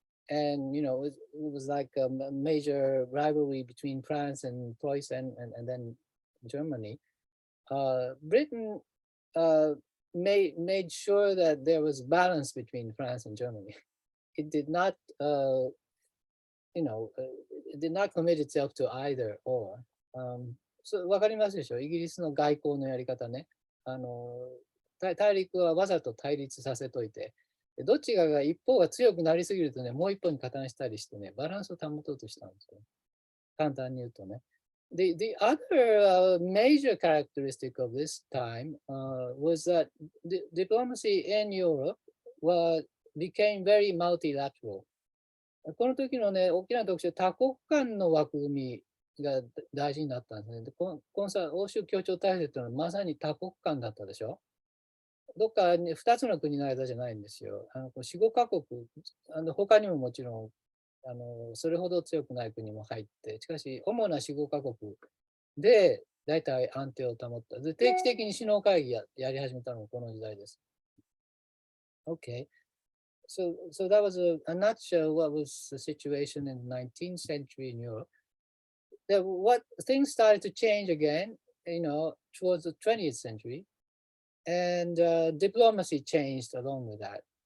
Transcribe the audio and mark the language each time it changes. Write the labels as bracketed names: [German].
[English] And, it was like a major rivalry between France and Prussia and then Germany. Britain made sure that there was balance between France and Germany. It did not, it did not commit itself to either or. [Japanese] わかりますでしょ？イギリスの外交のやり方ね。大陸はわざと対立させといて、どっちが一方が強くなりすぎるとね、もう一方に加担したりしてね、バランスを保とうとしたんですよ。簡単に言うとね。 [English] The other major characteristic of this time was that diplomacy in Europe became very multilateral. [Japanese] この時のね、大きな特徴、多国間の枠組みが大事になったんですね。でこのさ、欧州協調体制というのはまさに多国間だったでしょ。どっかに2つの国の間じゃないんですよ。4、5カ国、他にももちろんそれほど強くない国も入って、しかし、主な4、5カ国で大体安定を保った。で、定期的に首脳会議やり始めたのがこの時代です。 [English] Okay. So that was a nutshell what was the situation in the 19th century in Europe. What things started to change again, towards the 20th century, and diplomacy changed along with that.